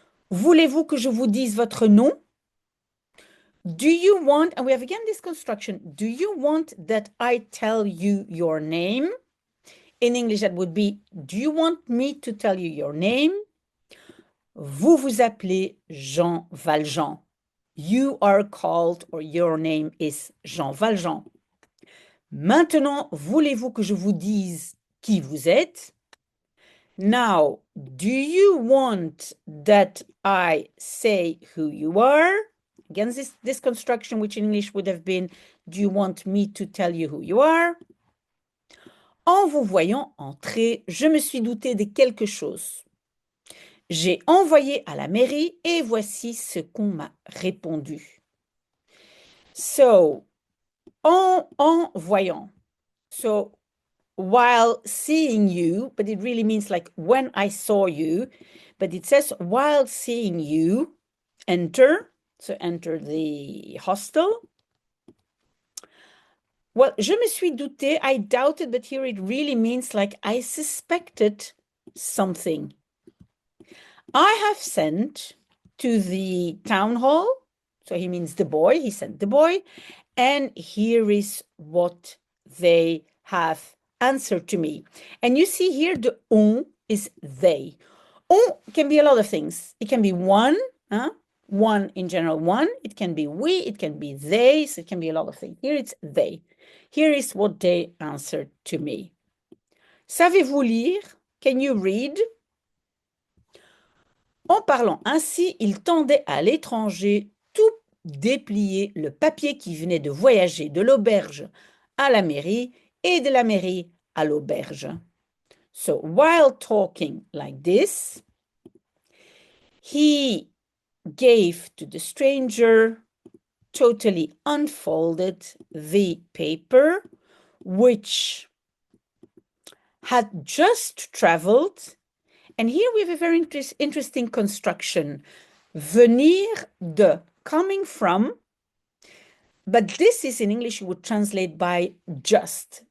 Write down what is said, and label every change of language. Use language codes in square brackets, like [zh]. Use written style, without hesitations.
[fr] Voulez-vous que je vous dise votre nom? [en] Do you want, and we have again this construction, do you want that I tell you your name? In English, that would be, do you want me to tell you your name? [fr] Vous vous appelez Jean Valjean. [en] You are called, or your name is Jean Valjean. [fr] Maintenant, voulez-vous que je vous dise qui vous êtes? [en] Now, do you want that I say who you are? Again, this construction, which in English would have been, do you want me to tell you who you are? [fr] En vous voyant entrer, je me suis douté de quelque chose. J'ai envoyé à la mairie et voici ce qu'on m'a répondu. [en] So, [fr] en voyant. [en] So, while seeing you, but it really means like when I saw you, but it says while seeing you, enter, so enter the hostel. Well, [fr] je me suis douté, [en] I doubted, but here it really means like I suspected something. I have sent to the town hall, so he means the boy, he sent the boy, and here is what they have answered to me. And you see here the on is they. On can be a lot of things. It can be one, one in general, one. It can be we, it can be they, so it can be a lot of things. Here it's they. Here is what they answered to me. [fr] Savez-vous lire? [en] Can you read? [fr] En parlant ainsi, il tendait à l'étranger tout déplié le papier qui venait de voyager de l'auberge à la mairie et de la mairie à l'auberge. [en] So while talking like this, He gave to the stranger, totally unfolded the paper, which had just traveled. And here we have a very interesting construction. Venir de, coming from, but this is in English, you would translate by just.